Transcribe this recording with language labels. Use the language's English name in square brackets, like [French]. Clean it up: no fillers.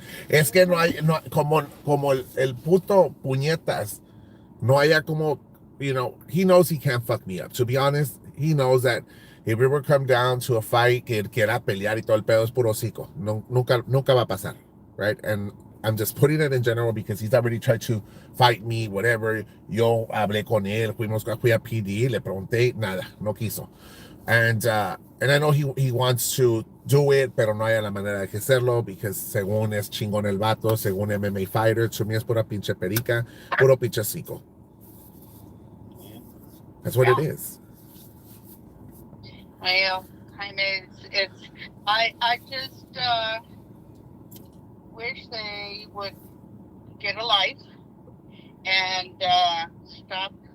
[Spanish] Es que no hay, no, como el puto puñetas, no haya como, [English] you know, he knows he can't fuck me up. To be honest, he knows that if it ever come down to a fight, [Spanish] que quiera pelear y todo el pedo es puro hocico. No, nunca va a pasar, [English] right? And I'm just putting it in general because he's already tried to fight me, whatever. [Spanish] Yo hablé con él, fui a PD, le pregunté, nada, no quiso. [English] And I know he wants to do it, [Spanish] pero no hay la manera de hacerlo, because según es chingón el vato, según [English] MMA fighter, to me [Spanish] es pura pinche perica, puro pinche cico. [English] That's what it is. Well, I mean, I just wish they would get a life and stop.